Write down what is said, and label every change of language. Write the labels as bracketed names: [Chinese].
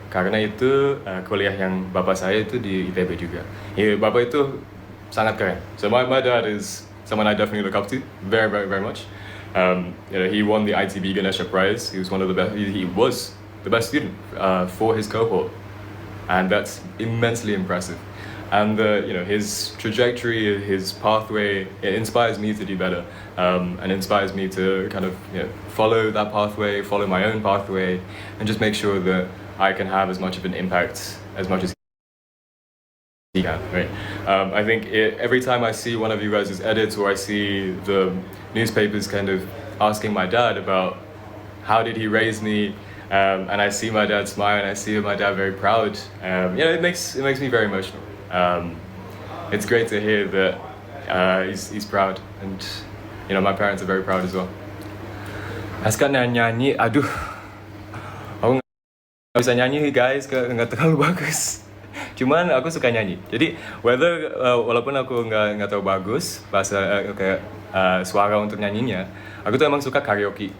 [Indonesian] Karena itu kuliah yang bapak saya itu di ITB juga. Ya, bapak itu sangat keren. [English] So my dad is someone I definitely look up to very much. He won the ITB Ganesha Prize. He was one of the best. He was the best student for his cohort, and that's immensely impressive. And his trajectory, his pathway, it inspires me to do better, and inspires me to kind of follow that pathway, follow my own pathway, and just make sure that I can have as much of an impact as much as he can, right? I think every time I see one of you guys' edits, or I see the newspapers kind of asking my dad about how did he raise me, and I see my dad smile, and I see my dad very proud. It makes me very emotional. It's great to hear that he's proud, and my parents are very proud as well. [Indonesian] Aska nyanyi, aduh, aku nggak bisa nyanyi guys, nggak terlalu bagus. Cuman aku suka nyanyi. Jadi walaupun aku nggak tahu bagus bahasa kayak suara untuk nyanyinya, aku tuh emang suka karaoke.